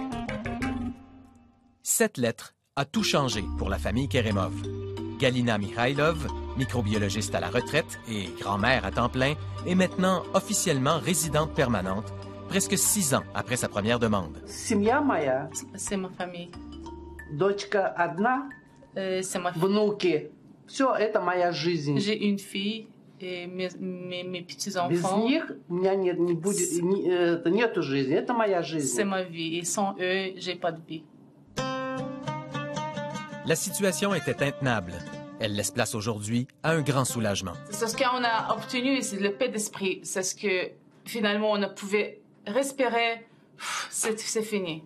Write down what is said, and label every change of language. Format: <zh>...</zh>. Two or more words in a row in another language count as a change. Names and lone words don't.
<fr>Cette lettre a tout changé pour la famille Kerimov. Galina Mikhailov, microbiologiste à la retraite et grand-mère à temps plein, est maintenant officiellement résidente permanente, presque 6 ans après sa première demande. C'est ma famille.</fr> <ru>Дочка одна, внуки. Все это моя жизнь. J'ai une fille et mes petits-enfants. Без них у меня нету жизни. Это моя жизнь.</ru> <fr>C'est ma vie. Et sans eux, j'ai pas de vie. La situation était intenable. Elle laisse place aujourd'hui à un grand soulagement. C'est ce qu'on a obtenu, c'est le paix d'esprit. C'est ce que finalement on pouvait respirer. C'est fini.</fr>